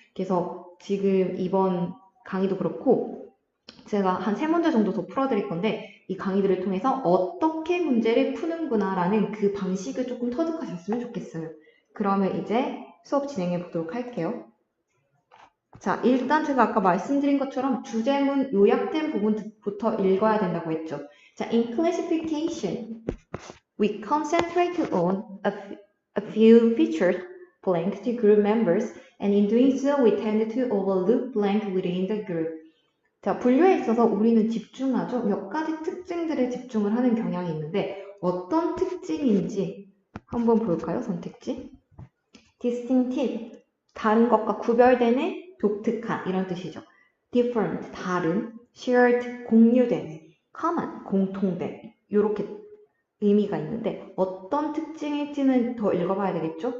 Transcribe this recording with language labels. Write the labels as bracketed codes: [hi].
[ko] 그래서 지금 이번 강의도 그렇고 제가 한 세 문제 정도 더 풀어드릴 건데 이 강의들을 통해서 어떻게 문제를 푸는구나라는 그 방식을 조금 터득하셨으면 좋겠어요. 그러면 이제 수업 진행해 보도록 할게요. 자, 일단 제가 아까 말씀드린 것처럼 주제문 요약된 부분부터 읽어야 된다고 했죠. [en] 자, in classification, we concentrate on a few features blank to group members, and in doing so, we tend to overlook blank within the group. [ko] 자, 분류에 있어서 우리는 집중하죠. 몇 가지 특징들에 집중을 하는 경향이 있는데 어떤 특징인지 한번 볼까요? 선택지. distinctive, 다른 것과 구별되는, 독특한 이런 뜻이죠. different, 다른, shared, 공유되는, common, 공통된 이렇게 의미가 있는데 어떤 특징일지는 더 읽어봐야 되겠죠?